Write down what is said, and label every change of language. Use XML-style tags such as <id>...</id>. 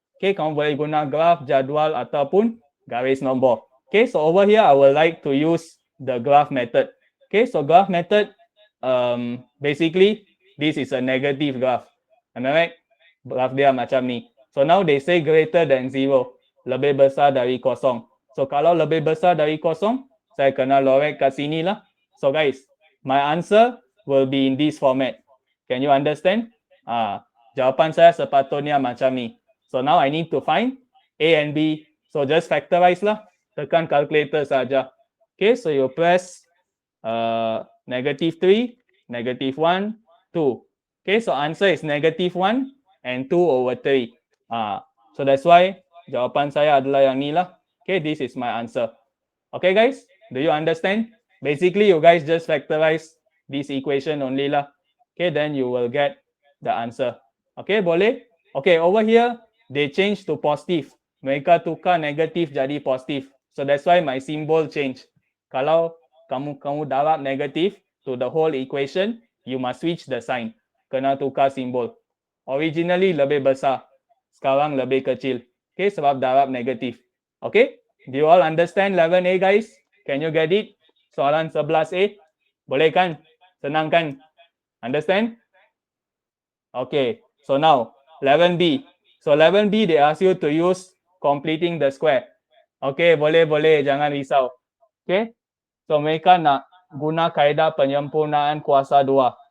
<ms>Okay, kamu boleh guna graph, jadual, ataupun garis nombor.</ms> <en>Okay, so over here, I would like to use the graph method. Okay, so graph method, basically, this is a negative graph. Am I right?</en> <ms>Graph dia macam ni.</ms> <en>So now they say greater than 0.</en> <ms>Lebih besar dari kosong. So kalau lebih besar dari kosong, saya kena lorek kat sini lah.</ms> <en>So guys, my answer will be in this format. Can you understand?</en> <ms>Jawapan saya sepatutnya macam ni.</ms> <en>So now I need to find A and B. So just factorize lah.</en> <ms>Tekan calculator saja.</ms> <en>Okay, so you press -3, -1, 2. Okay, so answer is -1 and 2/3. So that's why</en> <ms>jawapan saya adalah yang ni lah.</ms> <en>Okay, this is my answer. Okay guys, do you understand? Basically, you guys just factorize this equation only lah. Okay, then you will get the answer. Okay, boleh? Okay, over here, they change to positive.</en> <ms>Mereka tukar negatif jadi positif.</ms> <en>So that's why my symbol change.</en> <ms>Kalau kamu darab negatif</ms> <en>to the whole equation, you must switch the sign.</en> <ms>Kena tukar simbol. Originally lebih besar. Sekarang lebih kecil. Okay, sebab darab negatif.</ms> <en>Okay, do you all understand 11A guys? Can you get it?</en> <ms>Soalan 11A. Boleh kan? Senang kan?</ms> <en>Understand? Okay, so now 11B. So 11B, they ask you to use completing the square.</en> <ms>Okay, boleh, jangan risau. Okay, so mereka nak guna kaedah penyempurnaan kuasa 2.</ms>